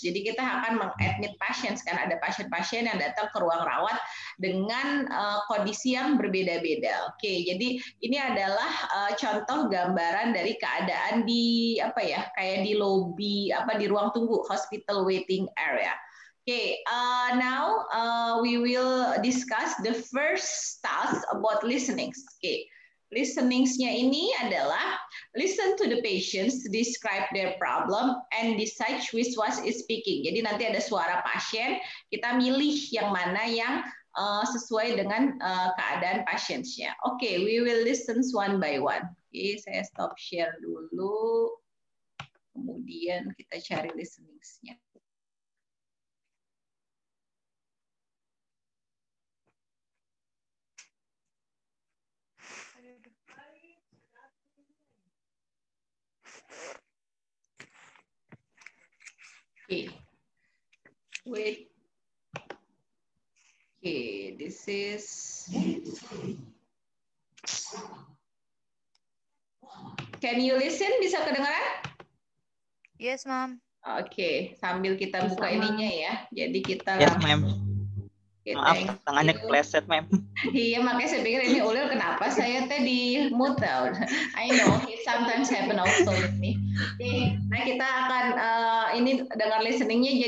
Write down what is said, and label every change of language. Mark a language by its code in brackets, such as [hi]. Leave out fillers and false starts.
[id] Jadi kita akan mengadmit patients, kan ada pasien-pasien yang datang ke ruang rawat dengan kondisi yang berbeda-beda. Oke, jadi ini adalah contoh gambaran dari keadaan di kayak di lobi di ruang tunggu, [en] hospital waiting area. Okay, now we will discuss the first task about listening. Okay, [id] listening-nya ini adalah [en] listen to the patients, describe their problem, and decide which one is speaking. [id] Jadi nanti ada suara pasien, kita milih yang mana yang sesuai dengan keadaan pasiennya. [en] Okay, we will listen one by one. [id] Okay, saya stop share dulu. Kemudian kita cari listening-nya. [en] Okay. Wait. Okay, this is. Can you listen? [id] Bisa kedengaran? [en] Yes, Ma'am. [id] Oke, sambil kita buka ininya ya. Jadi kita [en] Yes, Ma'am. Okay, [id] Maaf, [en] thank [id] tangannya [en] you. [id] kepleset, Mem. Iya, makanya saya pikir ini Ulil kenapa saya teh di mute tau. [en] I know, it sometimes happen also with me. [id] Oke, nah kita akan ini dengar listeningnya.